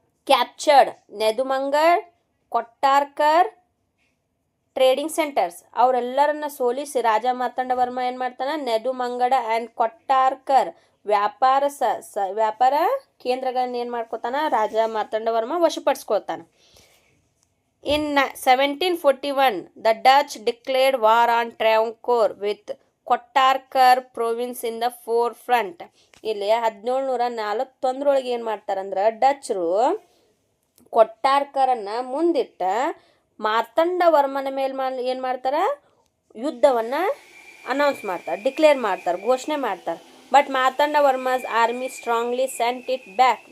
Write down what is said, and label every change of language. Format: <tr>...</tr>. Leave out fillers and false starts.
<en>Captured Nedumangal, Kottarkar trading centres.</en> <kn>ಅವರೆಲ್ಲರನ್ನ ಸೋಲಿಸಿ ರಾಜ ಮಾರ್ತಾಂಡವರ್ಮ ಏನು ಮಾಡ್ತಾನೆ, ನೆದುಮಂಗಡ ಆ್ಯಂಡ್ ಕೊಟ್ಟಾರ್ಕರ್ ವ್ಯಾಪಾರ ಕೇಂದ್ರಗಳನ್ನ ಏನು ಮಾಡ್ಕೊತಾನೆ, ರಾಜ ಮಾರ್ತಾಂಡವರ್ಮ ವಶಪಡಿಸ್ಕೊಳ್ತಾನೆ.</kn> <en>In 1741, the Dutch declared war on Travancore with Kottarkar province in the forefront.</en> <kn>ಇಲ್ಲಿ 1741 ಏನು ಮಾಡ್ತಾರಂದ್ರೆ ಡಚ್ರು ಕೊಟ್ಟಾರ್ಕರನ್ನು ಮುಂದಿಟ್ಟ ಮಾರ್ತಾಂಡವರ್ಮನ ಮೇಲೆ ಏನು ಮಾಡ್ತಾರೆ, ಯುದ್ಧವನ್ನು ಅನೌನ್ಸ್ ಮಾಡ್ತಾರೆ, ಡಿಕ್ಲೇರ್ ಮಾಡ್ತಾರೆ, ಘೋಷಣೆ ಮಾಡ್ತಾರೆ.</kn> <en>But Marthandavarma's army strongly sent it back.</en>